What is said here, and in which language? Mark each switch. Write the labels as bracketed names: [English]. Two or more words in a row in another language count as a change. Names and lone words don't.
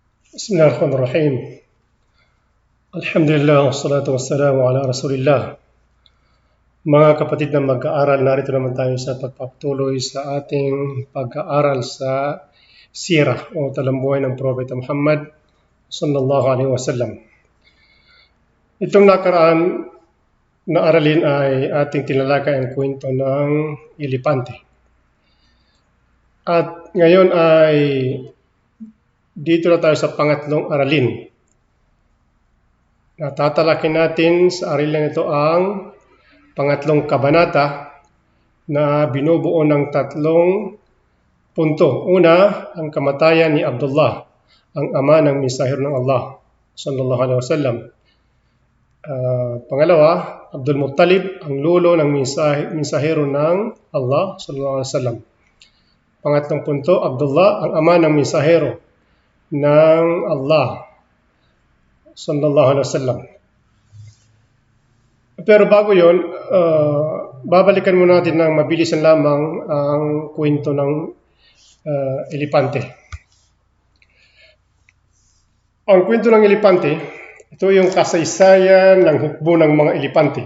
[Arabic] بسم الله الرحمن الرحيم. الحمد لله، والصلاة والسلام على رسول الله. [Filipino] Mga kapatid na mag-aaral, narito naman tayo sa pagpapatuloy sa ating pag-aaral sa sirah o talambuhay ng Propeta Muhammad [Arabic] صلى الله عليه وسلم. [Filipino] Itong nakaraan na aralin ay ating tinalakay ang kwento ng elepante. At ngayon ay dito na tayo sa pangatlong aralin. Tatalakayin natin sa aralin ito ang pangatlong kabanata na binubuo ng tatlong punto. Una, ang kamatayan ni Abdullah, ang ama ng mensahero ng Allah [Arabic] صلى الله عليه وسلم. [Filipino] Pangalawa, Abdul Muttalib, ang lolo ng mensahero ng Allah [Arabic] صلى الله عليه وسلم. [Filipino] Pangatlong punto, Abdullah, ang ama ng mensahero ng Allah [Arabic] صلى الله عليه وسلم. [Filipino] Pero bago yon, babalikan muna natin ng mabilisan lamang ang kwento ng elepante. Ang kwento ng elepante, ito yung kasaysayan ng hukbo ng mga elepante.